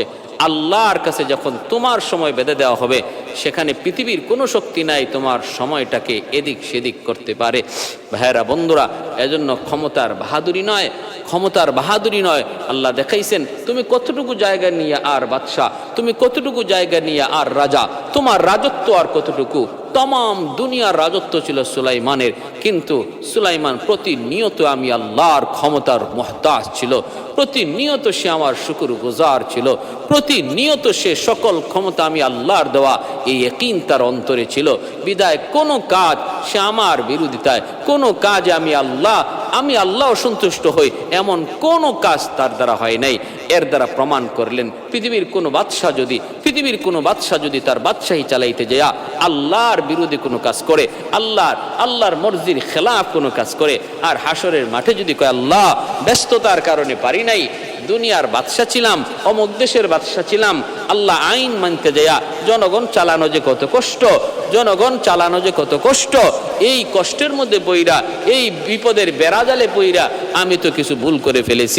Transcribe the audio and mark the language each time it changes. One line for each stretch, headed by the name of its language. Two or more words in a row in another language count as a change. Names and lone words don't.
Bangla: আল্লাহর কাছে যখন তোমার সময় বেঁধে দেওয়া হবে সেখানে পৃথিবীর কোনো শক্তি নাই তোমার সময়টাকে এদিক সেদিক করতে পারে। ভাইয়েরা, বন্ধুরা, এজন্য ক্ষমতার বাহাদুরি নয়, আল্লাহ দেখাইছেন তুমি কতটুকু জায়গা নিয়ে আর বাদশাহ, তুমি কতটুকু জায়গা নিয়ে আর রাজা, তোমার রাজত্ব আর কতটুকু। তমাম দুনিয়ার রাজত্ব ছিলো সুলাইমানের, কিন্তু সুলাইমান প্রতিনিয়ত আমি আল্লাহর ক্ষমতার মোহতাজ ছিলো, প্রতিনিয়ত সে আমার শুকরগুজার ছিলো, প্রতিনিয়ত সে সকল ক্ষমতা আমি আল্লাহর দেওয়া এই ইয়াকিন তার অন্তরে ছিল। বিদায় কোনো কাজ সে আমার বিরোধিতায়, কোনো কাজে আমি আল্লাহ অসন্তুষ্ট হই এমন কোনো কাজ তার দ্বারা হয় নাই। এর দ্বারা প্রমাণ করলেন পৃথিবীর কোনো বাদশা যদি তার বাদশাহী চালাইতে যায় আল্লাহর বিরোধী কোনো কাজ করে, আল্লাহর মর্জির খেলাফ কোনো কাজ করে, আর হাসরের মাঠে যদি কয় আল্লাহ ব্যস্ততার কারণে পারি নাই, দুনিয়ার বাদশা ছিলাম, অমুক দেশের বাদশা ছিলাম, আল্লাহ আইন মানতে যায় জনগণ চালানো যে কত কষ্ট, এই কষ্টের মধ্যে পইরা, এই বিপদের বেড়াজালে পইরা আমি তো কিছু ভুল করে ফেলেছি।